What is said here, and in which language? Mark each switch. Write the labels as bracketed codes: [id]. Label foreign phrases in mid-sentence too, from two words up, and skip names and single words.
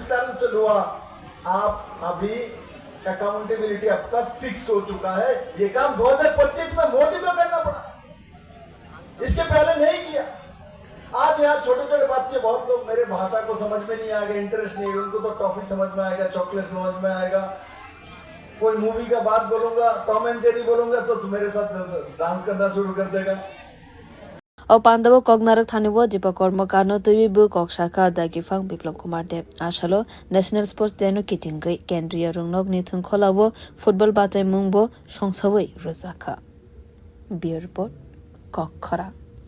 [hi] कारण से लिया आप अभी अकाउंटेबिलिटी आपका फिक्स हो चुका है ये काम 2025 में मोदी को करना पड़ा इसके पहले नहीं किया आज यहाँ छोटे छोटे बच्चे बहुत लोग मेरे भाषा को समझ में नहीं आएगा इंटरेस्ट नहीं उनको तो टॉफी समझ में आएगा चॉकलेट समझ में आएगा कोई मूवी का बात बोलूंगा टॉम एंड जेरी बोलूंगा तो मेरे साथ डांस करना शुरू कर देगा [trp] O pandawo kognarak thaniwo jipa kormakano tuibu kokshaka dagifang Biplop Kumar Dev ashalo [en] National Sports Day [trp] no kitingai kendriya rungnokni thungkholawo football batai mungbo songsawei rwjakha Beer report Kokhara